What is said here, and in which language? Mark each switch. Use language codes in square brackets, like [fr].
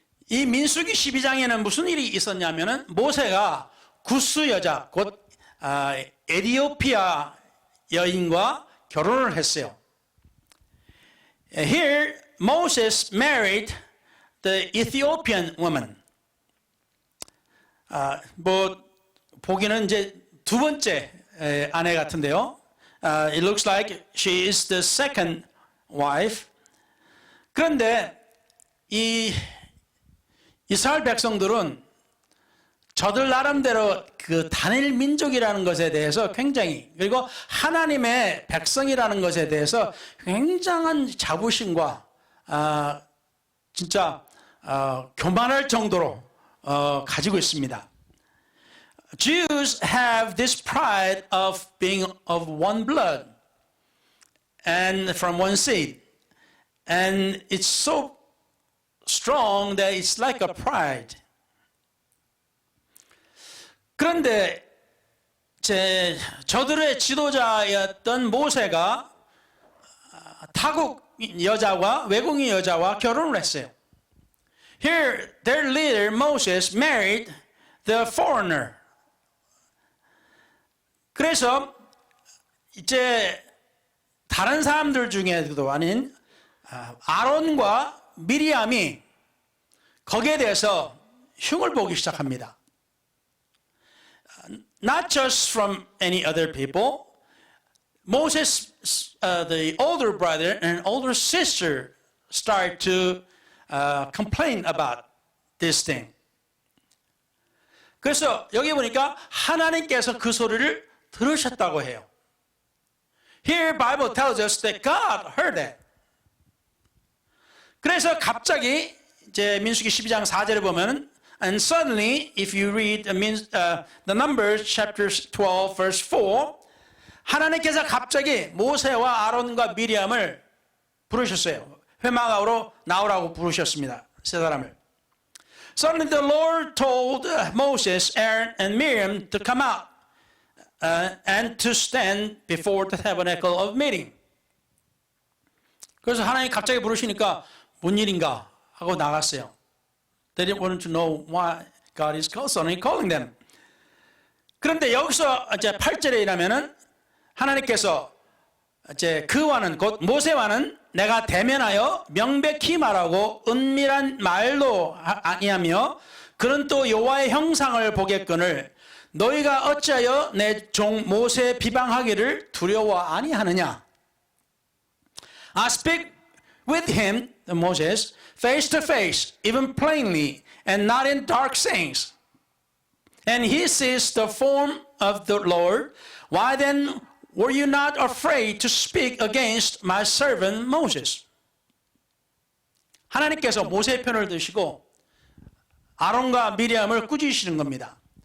[ko] 이 민수기 12장에는 무슨 일이 있었냐면은 모세가 구스 여자 곧 에티오피아 여인과 결혼을 했어요. [en] Here Moses married the Ethiopian woman. [ko] 뭐 보기는 이제 두 번째 아내 같은데요. [en] It looks like she is the second wife. [ko] 그런데 이 이스라엘 백성들은 저들 나름대로 그 단일 민족이라는 것에 대해서 굉장히 그리고 하나님의 백성이라는 것에 대해서 굉장한 자부심과 진짜 교만할 정도로 가지고 있습니다. [en] Jews have this pride of being of one blood and from one seed, and it's so strong that it's like a pride. [ko] 그런데 저들의 지도자였던 모세가 타국 여자와 외국인 여자와 결혼을 했어요. [en] Here, their leader Moses married the foreigner. [ko] 그래서 이제 다른 사람들 중에도 아닌 아론과 미리암이 거기에 대해서 흉을 보기 시작합니다. [en] Not just from any other people. Moses, the older brother and older sister, start to complain about this thing. [ko] 그래서 여기 보니까 하나님께서 그 소리를 들으셨다고 해요. [en] Here Bible tells us that God heard that. [ko] 그래서 갑자기 이제 민수기 12장 4절에 보면 [en] And suddenly, if you read the Numbers chapter 12 verse 4, [ko] 하나님께서 갑자기 모세와 아론과 미리암을 부르셨어요. 회막으로 나오라고 부르셨습니다. 세 사람을. [en] Suddenly the Lord told Moses, Aaron, and Miriam to come out and to stand before the tabernacle of meeting. [ko] 그래서 하나님 갑자기 부르시니까 뭔 일인가 하고 나갔어요. [en] They didn't want to know why God is suddenly calling them. [ko] 그런데 여기서 이제 8절에 일하면은 하나님께서 이제 그와는 곧 모세와는 내가 대면하여 명백히 말하고 은밀한 말도 아니하며 그는 또 여호와의 형상을 보겠거늘 너희가 어찌하여 내 종 모세 비방하기를 두려워 아니하느냐? [en] I speak with him, Moses, face to face, even plainly, and not in dark sayings. And he sees the form of the Lord. Why then were you not afraid to speak against my servant Moses? [ko] 하나님께서 모세의 편을 드시고 아론과 미리암을 꾸짖으시는 겁니다.